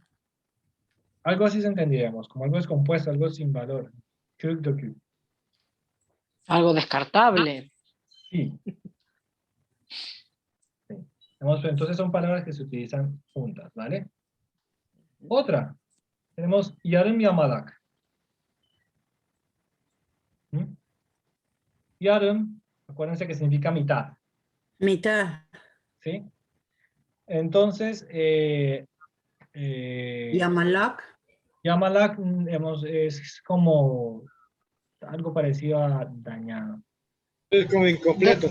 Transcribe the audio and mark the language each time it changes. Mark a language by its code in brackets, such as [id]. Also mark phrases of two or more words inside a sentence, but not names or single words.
[es] Algo así se entenderíamos, como algo descompuesto, algo sin valor. Algo descartable. Sí. Sí. Entonces son palabras que se utilizan juntas, ¿vale? Otra. Tenemos [tr] yarım yamalak. [es] ¿Mm? Yarım, acuérdense que significa mitad, Mitad. ¿sí? Entonces, Yamalak. yamalak digamos, es como algo parecido a dañado. Es como incompleto.